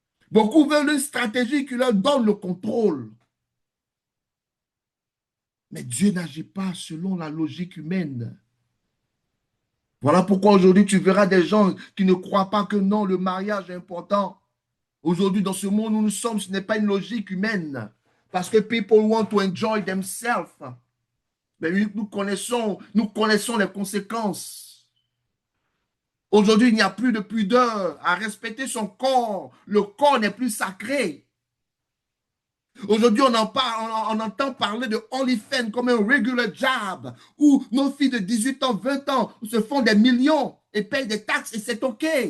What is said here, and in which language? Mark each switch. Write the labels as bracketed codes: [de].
[fr] Beaucoup veulent une stratégie qui leur donne le contrôle. Mais Dieu n'agit pas selon la logique humaine. Voilà pourquoi aujourd'hui tu verras des gens qui ne croient pas que non, le mariage est important. Aujourd'hui, dans ce monde où nous sommes, ce n'est pas une logique humaine. Parce que [en] people want to enjoy themselves. [fr] Mais nous connaissons les conséquences. Aujourd'hui, il n'y a plus de pudeur à respecter son corps. Le corps n'est plus sacré. Aujourd'hui, on entend parler de OnlyFans comme un [en] regular job [fr] où nos filles de 18 ans, 20 ans se font des millions et payent des taxes et c'est OK.